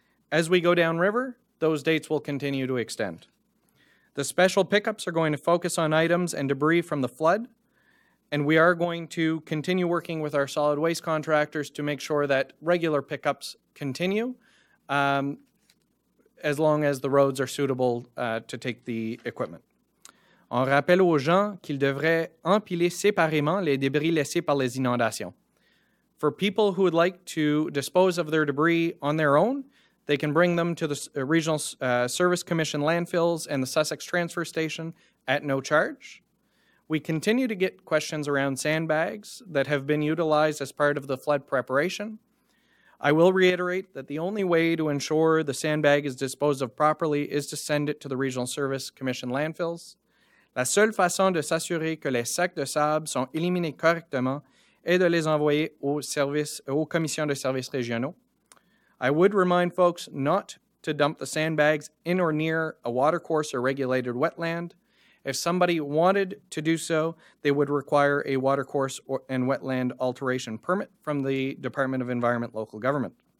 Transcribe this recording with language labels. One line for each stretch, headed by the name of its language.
English: As we go downriver, those dates will continue to extend. The special pickups are going to focus on items and debris from the flood, and we are going to continue working with our solid waste contractors to make sure that regular pickups continue as long as the roads are suitable to take the equipment.
French: On rappelle aux gens qu'ils devraient empiler séparément les débris laissés par les inondations.
English: For people who would like to dispose of their debris on their own, they can bring them to the Regional Service Commission landfills and the Sussex Transfer Station at no charge. We continue to get questions around sandbags that have been utilized as part of the flood preparation. I will reiterate that the only way to ensure the sandbag is disposed of properly is to send it to the Regional Service Commission landfills.
French: La seule façon de s'assurer que les sacs de sable sont éliminés correctement est de les envoyer aux commissions de services régionaux.
English: I would remind folks not to dump the sandbags in or near a watercourse or regulated wetland. If somebody wanted to do so, they would require a watercourse and wetland alteration permit from the Department of Environment Local Government.